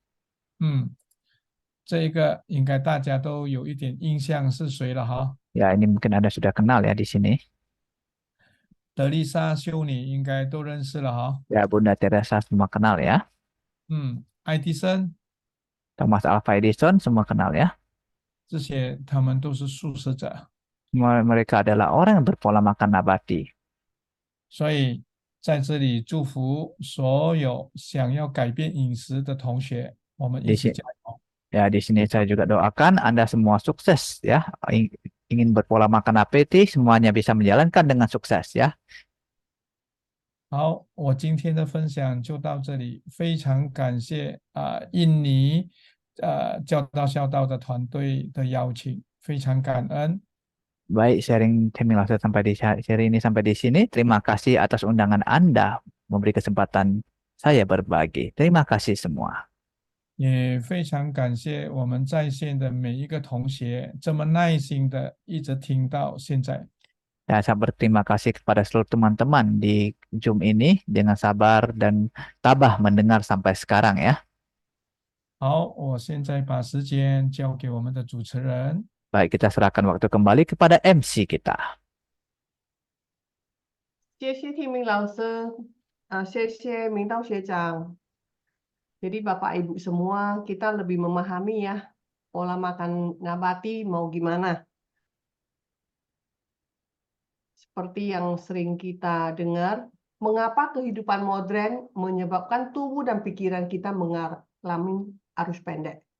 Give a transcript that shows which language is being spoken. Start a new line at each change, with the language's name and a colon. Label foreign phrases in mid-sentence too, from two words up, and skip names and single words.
Chinese: 这一个应该大家都有一点印象是谁了哈？
Indonesian: Ya, ini mungkin Anda sudah kenal ya di sini.
Chinese: 德丽莎修女应该都认识了哈。
Indonesian: Ya, Bunda Teresa semua kenal ya.
Chinese: 爱迪生
Indonesian: Thomas Alva Edison semua kenal ya.
Chinese: 这些他们都是素食者，
Indonesian: Mereka adalah orang yang berpola makan nabati.
Chinese: 所以在这里祝福所有想要改变饮食的同学，我们一起加油。
Indonesian: Ya, di sini saya juga doakan Anda semua sukses ya. Ingin berpola makan nabati, semuanya bisa menjalankan dengan sukses ya.
Chinese: 好，我今天的分享就到这里，非常感谢印尼教道孝道的团队的邀请，非常感恩。
Indonesian: Baik, sharing Chen Minglause sampai di seri ini sampai di sini. Terima kasih atas undangan Anda memberi kesempatan saya berbagi. Terima kasih semua.
Chinese: 也非常感谢我们在线的每一个同学，这么耐心的一直听到现在。
Indonesian: Ya, saya berterima kasih kepada seluruh teman-teman di Zoom ini dengan sabar dan tabah mendengar sampai sekarang ya.
Chinese: 好，我现在把时间交给我们的主持人。
Indonesian: Baik, kita serahkan waktu kembali kepada MC kita.
Chinese: 谢谢听明老师，谢谢明道学长。
Indonesian: Jadi Bapak Ibu semua, kita lebih memahami ya pola makan nabati mau gimana. Seperti yang sering kita dengar, mengapa kehidupan modern menyebabkan tubuh dan pikiran kita mengalami arus pendek.